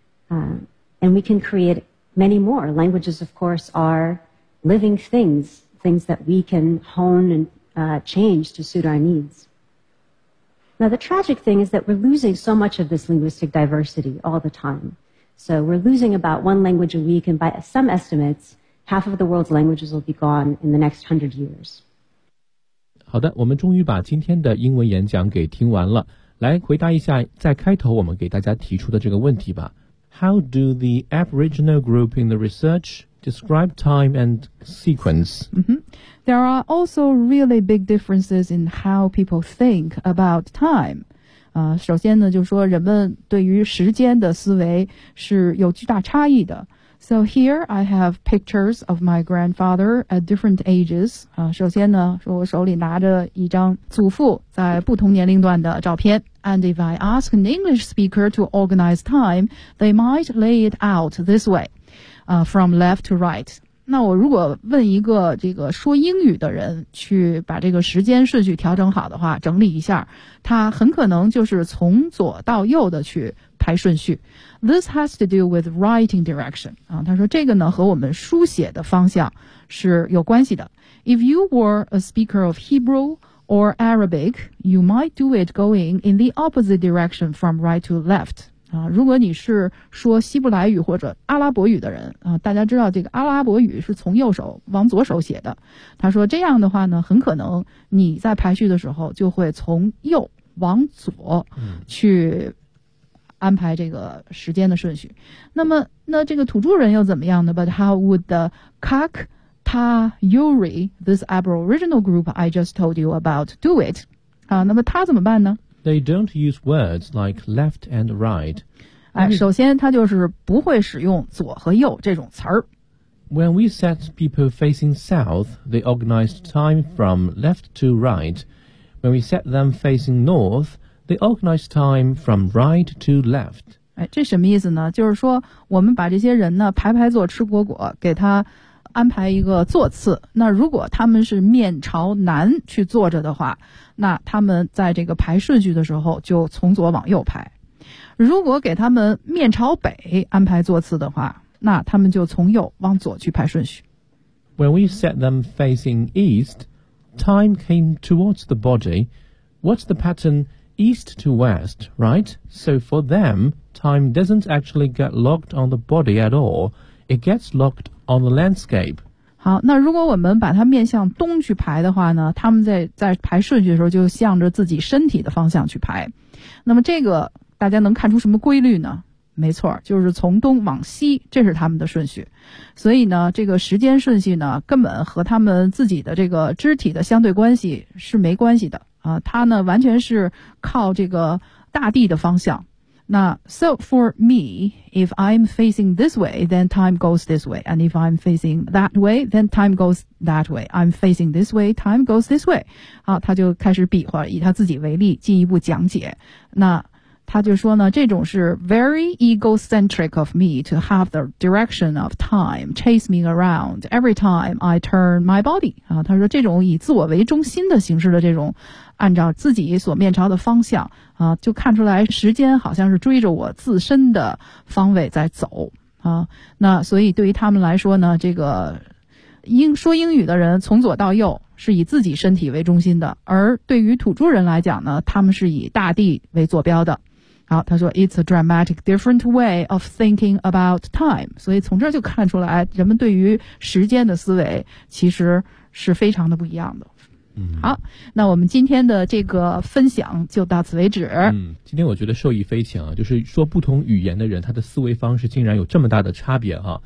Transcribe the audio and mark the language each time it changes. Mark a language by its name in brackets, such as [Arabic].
[English] And we can create many more. Languages, of course, are living things, things that we can hone and change to suit our needs. Now, the tragic thing is that we're losing so much of this linguistic diversity all the time. So we're losing about one language a week, and by some estimates, half of the world's languages will be gone in the next 100 years. [Chinese] 好的，我们终于把今天的英文演讲给听完了。来回答一下在开头我们给大家提出的这个问题吧。 [English] How do the Aboriginal group in the research describe time and sequence? There are also really big differences in how people think about time. [Chinese] 首先呢，就是说人们对于时间的思维是有巨大差异的。 [English] So here I have pictures of my grandfather at different ages. [Chinese] 首先呢，说我手里拿着一张祖父在不同年龄段的照片。 [English] And if I ask an English speaker to organize time, they might lay it out this way, from left to right. [Chinese] 那我如果问一个这个说英语的人去把这个时间顺序调整好的话，整理一下，他很可能就是从左到右的去排顺序。 [English] This has to do with writing direction. [Chinese] 他说这个呢和我们书写的方向是有关系的。 [English] If you were a speaker of Hebrew or Arabic, you might do it going in the opposite direction from right to left. [Chinese] 如果你是说希伯来语或者阿拉伯语的人、大家知道这个阿拉伯语是从右手往左手写的。他说这样的话呢，很可能你在排序的时候就会从右往左去安排这个时间的顺序。那么那这个土著人又怎么样呢？ [English] But how would the Kaktayuri, this Aboriginal group I just told you about, do it?、 [Chinese] 那么他怎么办呢？ [English] They don't use words like left and right. [Chinese] 首先他就是不会使用左和右这种词儿。 [English] When we set people facing south, they organized time from left to right. When we set them facing north, they organized time from right to left. [Chinese] 这什么意思呢？就是说我们把这些人呢排排坐吃果果，给他安排一个坐次。那如果他们是面朝南去坐着的话，那他们在这个排顺序的时候就从左往右排。如果给他们面朝北安排坐次的话，那他们就从右往左去排顺序。 [English] When we set them facing east, time came towards the body. What's the pattern east to west, right? So for them, time doesn't actually get locked on the body at all. It gets locked on the landscape. [Chinese] 好，那如果我们把它面向东去排的话呢，他们在排顺序的时候就向着自己身体的方向去排。那么这个大家能看出什么规律呢？没错，就是从东往西，这是他们的顺序。所以呢，这个时间顺序呢，根本和他们自己的这个肢体的相对关系是没关系的。它呢完全是靠这个大地的方向。 [English] 那 so for me, if I'm facing this way, then time goes this way. And if I'm facing that way, then time goes that way. I'm facing this way, time goes this way. [Chinese] 好，他就开始比划，以他自己为例，进一步讲解。那他就说呢，这种是 [English] very egocentric of me to have the direction of time chase me around every time I turn my body. [Chinese] 他说这种以自我为中心的形式的这种按照自己所面朝的方向就看出来时间好像是追着我自身的方位在走那所以对于他们来说呢，这个说英语的人从左到右是以自己身体为中心的，而对于土著人来讲呢，他们是以大地为坐标的。好，他说 [English] It's a dramatic different way of thinking about time. [Chinese] 所以从这就看出来，人们对于时间的思维其实是非常的不一样的。嗯，好，那我们今天的这个分享就到此为止。嗯，今天我觉得受益匪浅啊，就是说不同语言的人他的思维方式竟然有这么大的差别啊。